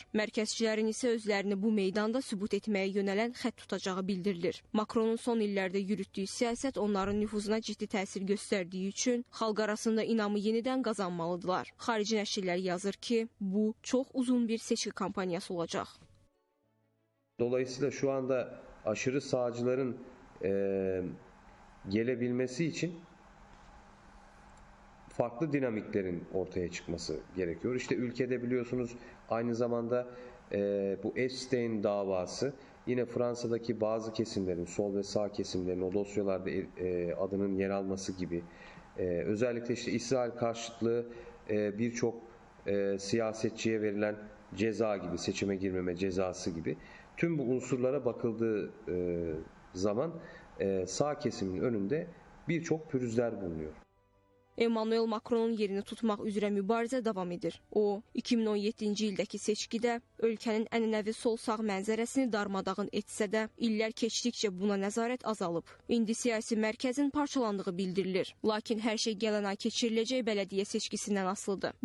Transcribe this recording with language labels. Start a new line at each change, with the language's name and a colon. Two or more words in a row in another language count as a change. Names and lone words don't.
Azerbaijani: Mərkəzçilərin isə özlərini bu meydanda sübut etməyə yönələn xətt tutacağı bildirilir. Macronun son illərdə yürütdüyü siyasət onların nüfuzuna ciddi təsir göstərdiyi üçün xalq arasında inamı yenidən qazanmalıdırlar. Xarici nəşrlər yazır ki, bu çox uzun bir seçki kampaniyası olacaq.
Turkish: Dolayısıyla şu anda aşırı sağcıların gelebilmesi için farklı dinamiklerin ortaya çıkması gerekiyor. İşte ülkede biliyorsunuz aynı zamanda bu Epstein davası yine Fransa'daki bazı kesimlerin, sol ve sağ kesimlerin o dosyalarda adının yer alması gibi özellikle işte İsrail karşıtlığı birçok siyasetçiye verilen ceza gibi, seçime girmeme cezası gibi tüm bu unsurlara bakıldığı zaman sağ kesimin önünde birçok pürüzler bulunuyor.
Azerbaijani: Emmanuel Macronun yerini tutmaq üzrə mübarizə davam edir. O, 2017-ci ildəki seçkidə ölkənin ənənəvi sol-sağ mənzərəsini darmadağın etsə də, illər keçdikcə buna nəzarət azalıb. İndi siyasi mərkəzin parçalandığı bildirilir. Lakin hər şey gələn ay keçiriləcək bələdiyyə seçkisindən asılıdır.